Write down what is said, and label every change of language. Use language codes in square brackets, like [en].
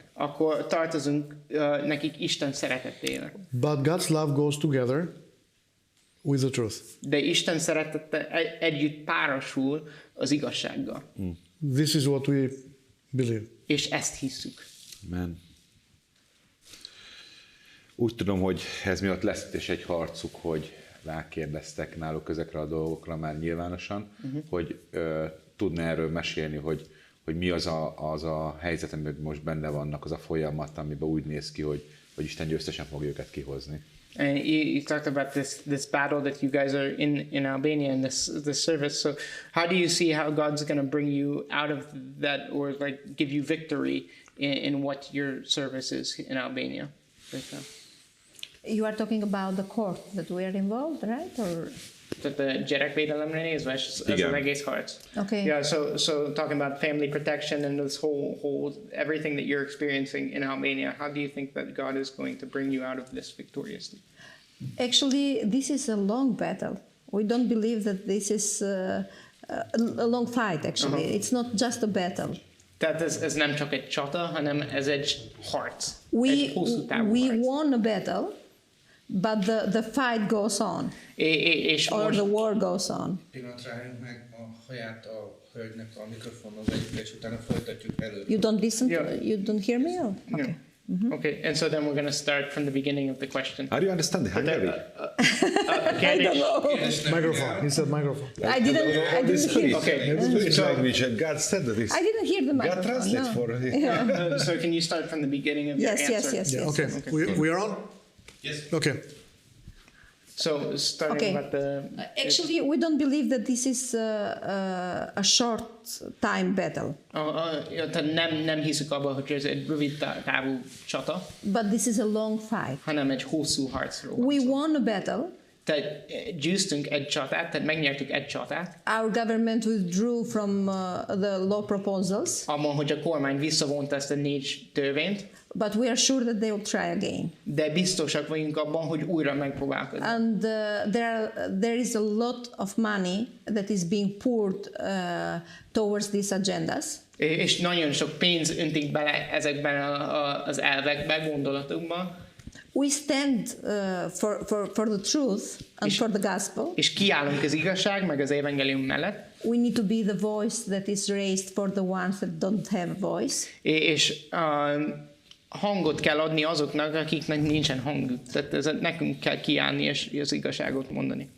[hu] akkor tartozunk nekik Isten szeretetének. [en] But God's love goes together with the truth. [hu] De Isten szeretete együtt párosul az igazsággal. [en] This is what we believe. [hu] És ezt hisszük. [en] Amen. [hu] Úgy tudom, hogy ez miatt lesz is egy harcuk, hogy rákérdeztek náluk ezekre a dolgokra már nyilvánosan, hogy tudna erről mesélni, hogy mi az a helyzet, amiben most benne vannak, az a folyamat, amiben úgy néz ki, hogy Isten győztesen fogja őket kihozni. [en] And you talked about this battle that you guys are in Albania and this service. So how do you see how God's going to bring you out of that, or like give you victory in what your service is in Albania right now? You are talking about the court that we are involved, right? Or [hu] Tehát a gyerekvédelemre nézve, ez az egész harc. [en] Okay. Yeah, so talking about family protection and this whole everything that you're experiencing in Albania, how do you think that God is going to bring you out of this victoriously? Actually, this is a long battle. We don't believe that this is a long fight, actually. It's not just a battle. [hu] Tehát ez nem csak egy csata, hanem ez egy harc. [en] We won a battle, but the fight goes on, or the war goes on. [hu] Pillanatra álljunk meg a haját a hölgynek a mikrofonhoz együtt, és utána folytatjuk előre. [en] You don't listen to, you don't hear me? Or? Okay. Yeah. Okay, and so then we're going to start from the beginning of the question. How do you understand the Hungary? I don't know. Microphone. He said microphone. I didn't hear. Okay, So language. God said this. I didn't hear the microphone. God translate no. for it. Yeah. so can you start from the beginning of your answer? Yes. Okay. We are on? Yes. Okay. So starting about the... Actually, we don't believe that this is a short time battle. [hu] Tehát nem hiszük abban, hogy ez egy rövid távú csata, [en] But this is a long fight. [hu] hanem egy hosszú harcról. [en] We won a battle. [hu] Tehát győztünk egy csatát, tehát megnyertük egy csatát, [en] Our government withdrew from the law proposals, [hu] abban, hogy a kormány visszavonta ezt a 4 törvényt, [en] but we are sure that they will try again. [hu] de biztosak vagyunk abban, hogy újra megpróbálkoznak. [en] And there is a lot of money that is being poured towards these agendas. [hu] És nagyon sok pénz öntik bele ezekben az elvekbe, gondolatokba. [en] We stand for the truth and for the gospel. [hu] És kiállunk az igazság, meg az evangélium mellett. [en] We need to be the voice that is raised for the ones that don't have voice. [hu] És hangot kell adni azoknak, akiknek nincsen hangjuk. Tehát nekünk kell kiállni és az igazságot mondani.